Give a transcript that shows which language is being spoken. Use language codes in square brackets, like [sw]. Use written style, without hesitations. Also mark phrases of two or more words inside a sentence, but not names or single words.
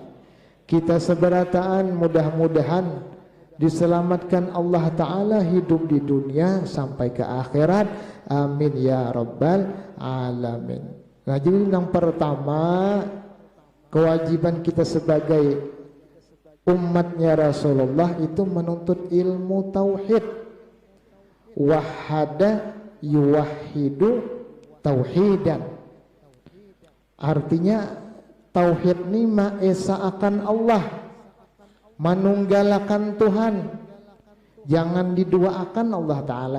[bjn] Kita seberataan mudah-mudahan diselamatkan Allah Ta'ala hidup di dunia sampai ke akhirat. [ar] آمين يا رب العالمين. [id] Nah, jadi yang pertama, kewajiban kita sebagai umatnya Rasulullah itu menuntut ilmu tauhid. [ar] وحد يوحد توحيدا. [bjn] Artinya tauhid ini ma'esa akan Allah, menunggalakan Tuhan, jangan diduaakan Allah Ta'ala.